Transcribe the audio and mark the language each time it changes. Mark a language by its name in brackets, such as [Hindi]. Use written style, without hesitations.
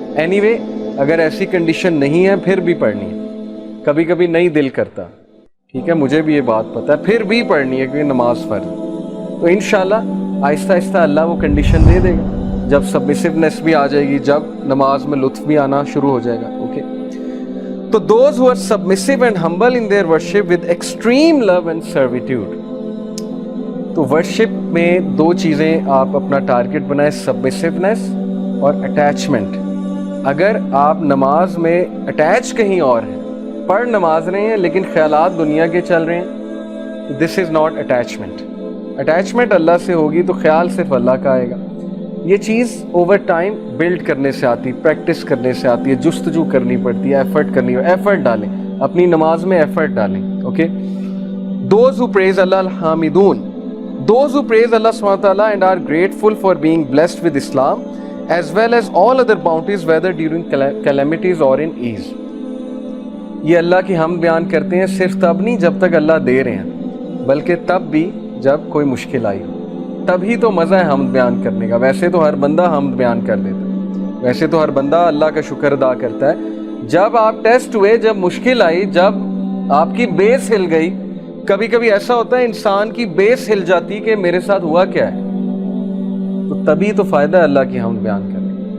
[Urdu] Any way اگر ایسی condition نہیں ہے پھر بھی پڑھنی ہے. کبھی کبھی نہیں دل کرتا، ٹھیک ہے، مجھے بھی یہ بات پتہ ہے، پھر بھی پڑھنی ہے کیونکہ نماز فرض. تو انشاءاللہ آہستہ آہستہ اللہ وہ کنڈیشن دے دے گا، جب سبمسیونیس بھی آ جائے گی، جب نماز میں لطف بھی آنا شروع ہو جائے گا. [English] Okay. تو those who are submissive and humble in their worship with extreme love and servitude. [Urdu] تو ورشپ میں دو چیزیں آپ اپنا ٹارگٹ بنائیں، سبمسیونیس اور اٹیچمنٹ. اگر آپ نماز میں اٹیچ کہیں اور ہیں، پڑھ نماز رہے ہیں لیکن خیالات دنیا کے چل رہے ہیں، [English] This is not attachment. [Urdu] اٹیچمنٹ اللہ سے ہوگی تو خیال صرف اللہ کا آئے گا. یہ چیز اوور ٹائم بلڈ کرنے سے آتی، پریکٹس کرنے سے آتی ہے، جستجو کرنی پڑتی ہے، ایفرٹ کرنی ہے. ایفرٹ ڈالیں اپنی نماز میں، ایفرٹ ڈالیں. [English] Okay. Those who praise Allah al-Hamidun, those who praise Allah subhanahu wa ta'ala and are grateful for being blessed with Islam as well as all other bounties whether during calamities or in ease. [Urdu] یہ اللہ کی حمد بیان کرتے ہیں صرف تب نہیں جب تک اللہ دے رہے ہیں، بلکہ تب بھی جب کوئی مشکل آئی ہو، تبھی تو مزہ ہے حمد بیان کرنے کا. ویسے تو ہر بندہ حمد بیان کر لیتا ہے، ویسے تو ہر بندہ اللہ کا شکر ادا کرتا ہے. جب آپ ٹیسٹ ہوئے، جب مشکل آئی، جب آپ کی بیس ہل گئی، کبھی کبھی ایسا ہوتا ہے انسان کی بیس ہل جاتی کہ میرے ساتھ ہوا کیا ہے، تو تبھی تو فائدہ ہے اللہ کی حمد بیان کرنے.